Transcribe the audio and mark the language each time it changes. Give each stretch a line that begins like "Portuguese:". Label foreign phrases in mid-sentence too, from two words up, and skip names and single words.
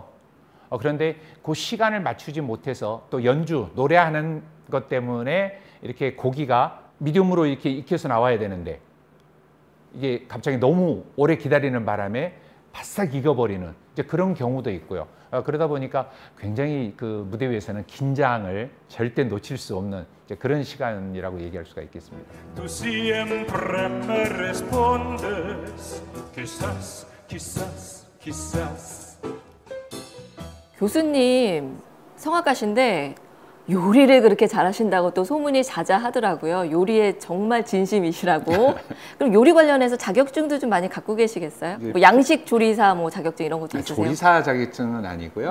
Korean: 그런데 그 시간을 맞추지 못해서 또 연주, 노래하는 것 때문에 이렇게 고기가 미디움으로 이렇게 익혀서 나와야 되는데 이게 갑자기 너무 오래 기다리는 바람에 바싹 익어버리는 이제 그런 경우도 있고요. 그러다 보니까 굉장히 그 무대 위에서는 긴장을 절대 놓칠 수 없는 이제 그런 시간이라고 얘기할 수가 있겠습니다.
Spanish: Tú siempre me respondes, quizás, quizás, quizás.
Korean: 교수님 성악가신데 요리를 그렇게 잘하신다고 또 소문이 자자하더라고요. 요리에 정말 진심이시라고. 그럼 요리 관련해서 자격증도 좀 많이 갖고 계시겠어요? 뭐 양식 조리사 뭐 자격증 이런 것도 있으세요? 조리사 자격증은 아니고요.